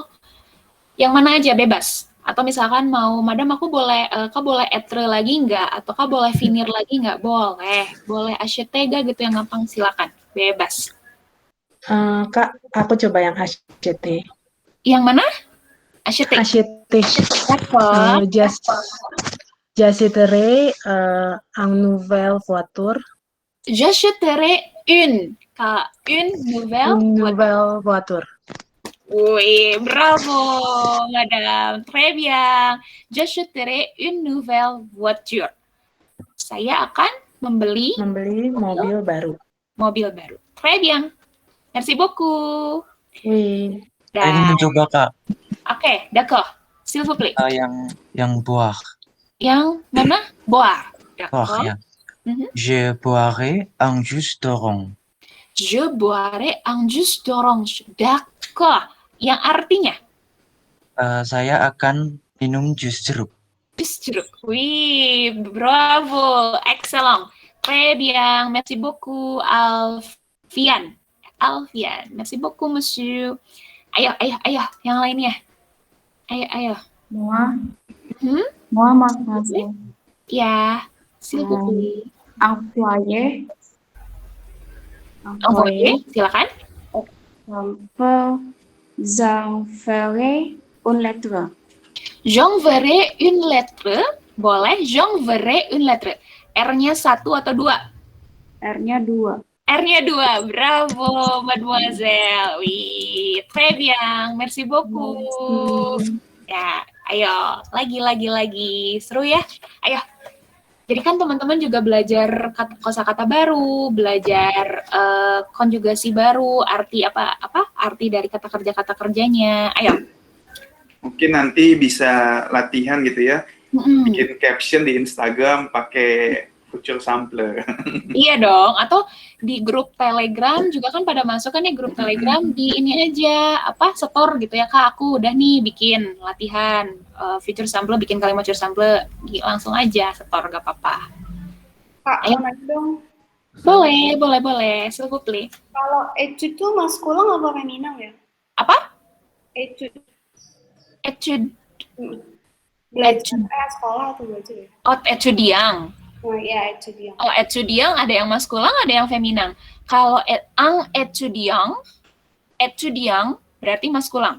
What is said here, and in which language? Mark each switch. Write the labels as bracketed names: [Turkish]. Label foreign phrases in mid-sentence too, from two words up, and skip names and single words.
[Indonesian] Yang mana aja bebas. Atau misalkan mau, madam aku boleh, kak boleh être lagi nggak? Atau kak boleh finir lagi nggak? Boleh. Boleh acheter gitu yang gampang, silakan. Bebas. Kak, aku coba yang acheter. Yang mana? Acheter. noter. [French] D'accord. J'achèterai un nouvelle voiture. J'achèterai une nouvelle voiture. Oui, bravo, madame. Très bien. J'achèterai une nouvelle voiture. [Indonesian] Saya akan membeli mobil baru. Mobil baru. [French] Très bien. Merci beaucoup. Oui. [Indonesian] Saya ingin mencoba, Kak. Oke, [French] d'accord. S'il vous plaît. [Indonesian] Yang boire. Yang mana? [French] Boire. Boire, D'accord. [Indonesian] ya. [French] Je boirai un jus d'orange. Je boirai un jus d'orange. D'accord. [Indonesian] Yang artinya? Saya akan minum jus jeruk. Jus jeruk. [French] Oui, bravo. Excellent. Très bien. Merci beaucoup, Alfian. Merci beaucoup, monsieur. [Indonesian] Ayo. Yang lainnya. Ayo. [French] Moi, mademoiselle. Ya, s'il vous plaît. Envoyer. Envoyer, silakan. J'enverrai une lettre. J'enverrai une lettre. Boleh, j'enverrai une lettre. [Indonesian] R-nya 1 atau 2? R-nya 2. R-nya 2. [French] Bravo, mademoiselle. Oui, très bien. Merci beaucoup. [Indonesian] Ya, ayo. Lagi. Seru ya? Ayo. Jadi kan teman-teman juga belajar kosakata baru, belajar konjugasi baru, arti arti dari kata kerjanya. Ayo. Mungkin nanti bisa latihan gitu ya, bikin caption di Instagram pakai [French] future sampler. [Indonesian] Iya dong, atau di grup Telegram juga kan pada masuk kan ya grup Telegram di ini aja setor gitu ya, Kak, aku udah nih bikin latihan [French] future sampler, [Indonesian] bikin kalimat [French] future sampler, [Indonesian] langsung aja setor, gak apa-apa. Kak, Ayo. mau nanya dong. Boleh, [French] s'il vous plaît. [Indonesian] Kalau etude tuh maskulin apa feminin ya? Apa? Etude. Belajar sekolah atau belajar ya? Oh, etudiant. Oh ya, etudiant. Kalau etudiant ada yang maskulin, ada yang feminin. Kalau [French] un etudiant [Indonesian] berarti maskulin.